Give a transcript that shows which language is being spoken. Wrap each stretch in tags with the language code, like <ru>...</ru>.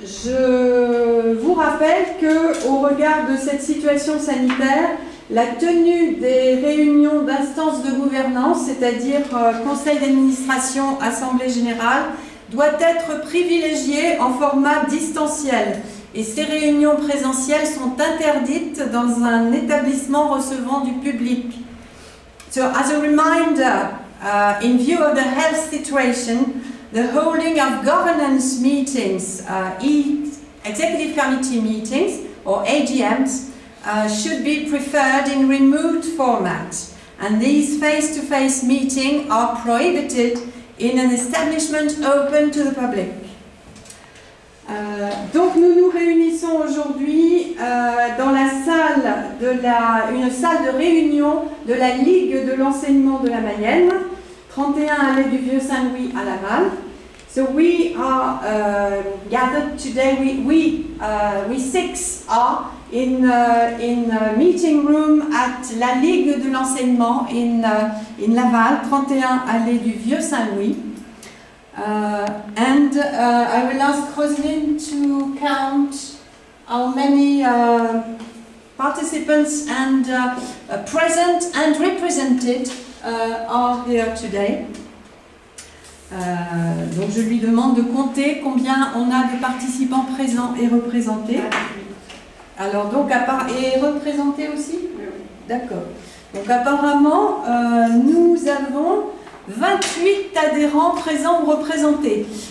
<fr>Je vous rappelle qu'au regard de cette situation sanitaire, la tenue des réunions d'instances de gouvernance, c'est-à-dire conseil d'administration, assemblée générale, doit être privilégiée en format distanciel. Et ces réunions présentielles sont interdites dans un établissement recevant du public.</fr> <en>So, as a reminder, in view of the health situation, the holding of governance meetings, executive committee meetings, or AGMs, should be preferred in remote format. And these face-to-face meetings are prohibited in an establishment open to the public.</en> <fr>Donc nous nous réunissons aujourd'hui dans la salle une salle de réunion de la Ligue de l'enseignement de la Mayenne, 31 allée du Vieux Saint-Louis à Laval.</fr> <en>So we are gathered today. We six are in a meeting room at la Ligue de l'enseignement in Laval, 31 allée du Vieux Saint-Louis. And I will ask Roselyne to count how many participants and present and represented are here today.</en> <fr>Donc je lui demande de compter combien on a de participants présents et représentés. Alors donc et représentés aussi? D'accord. Donc apparemment nous avons 28 adhérents présents ou représentés.</fr>